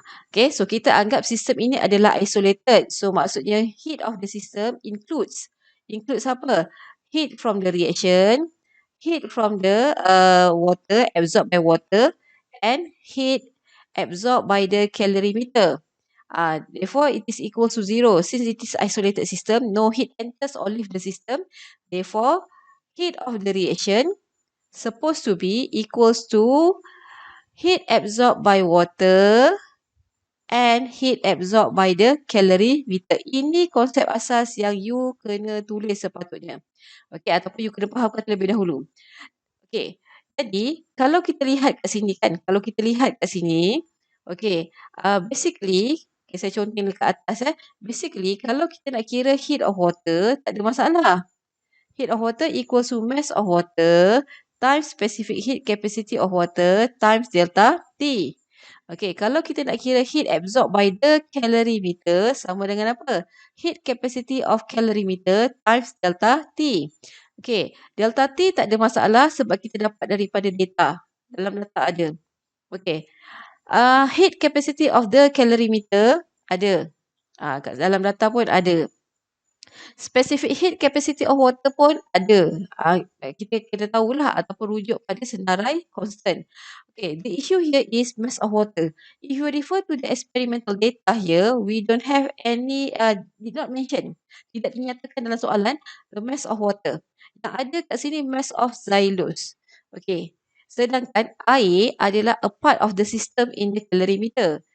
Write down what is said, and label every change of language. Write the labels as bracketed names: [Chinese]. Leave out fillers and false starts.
[Malay] Okay, so kita anggap sistem ini adalah isolated. [English] So [Malay] maksudnya [English] heat of the system includes apa? Heat from the reaction, heat from the water, absorbed by water, and heat absorbed by the calorimeter. Therefore, it is equal to 0. Since it is isolated system, no heat enters or leave the system. Therefore, heat of the reaction supposed to be equals to heat absorbed by water and heat absorbed by the calorimeter. [Malay] Ini konsep asas yang you kena tulis sepatutnya. Okey, ataupun you kena fahamkan terlebih dahulu. Okey. Jadi, kalau kita lihat kat sini kan, okey, basically, okay, saya contohin dekat atas Basically, kalau kita nak kira [English] heat of water, [Malay] tak ada masalah. [English] Heat of water equals to mass of water times specific heat capacity of water times delta T. [Malay] Okey, kalau kita nak kira [English] heat absorbed by the calorimeter [Malay] sama dengan apa? [English] Heat capacity of calorimeter times delta T. [Malay] Okey, delta T tak ada masalah sebab kita dapat daripada data. Dalam data ada. Okey. [English] Heat capacity of the calorimeter [Malay] ada. Kat dalam data pun ada. [English] Specific heat capacity of water [Malay] pun ada. Kita tahulah ataupun rujuk pada senarai constant. [English] Okay, the issue here is mass of water. If you refer to the experimental data here, we don't have any, did not mention, [Malay] tidak dinyatakan dalam soalan, [English] the mass of water. [Malay] Yang ada kat sini [English] mass of xylose. Okay, [Malay] sedangkan air adalah [English] a part of the system in the calorimeter.